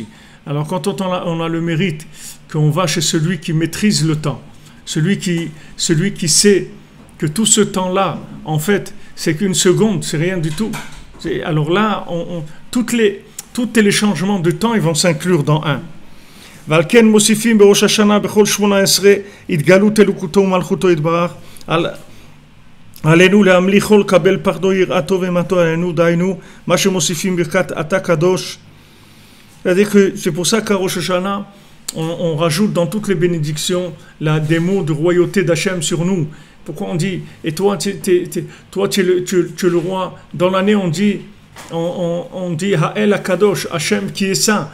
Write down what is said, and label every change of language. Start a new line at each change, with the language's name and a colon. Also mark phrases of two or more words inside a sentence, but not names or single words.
French: Alors quand on a le mérite qu'on va chez celui qui maîtrise le temps, celui qui sait que tout ce temps-là, en fait, c'est qu'une seconde, c'est rien du tout. Alors là, tous les changements de temps, ils vont s'inclure dans un.
Hebrew: ולכן מוסיפים בראש השנה בכל 18 התגלות אלוקותו ומלכותו יתברך עלינו להמליכו לקבל פחדו יראתו ומתו עלינו דיינו מה שמוסיפים ברכת אתה קדוש.
French: C'est-à-dire que c'est pour ça qu'à Rosh Hashanah on rajoute dans toutes les bénédictions des mots de royauté d'Hachem sur nous. Pourquoi on dit et toi tu es le roi. Dans l'année on dit on dit
Hebrew: האל הקדוש,
French: Hachem qui est saint.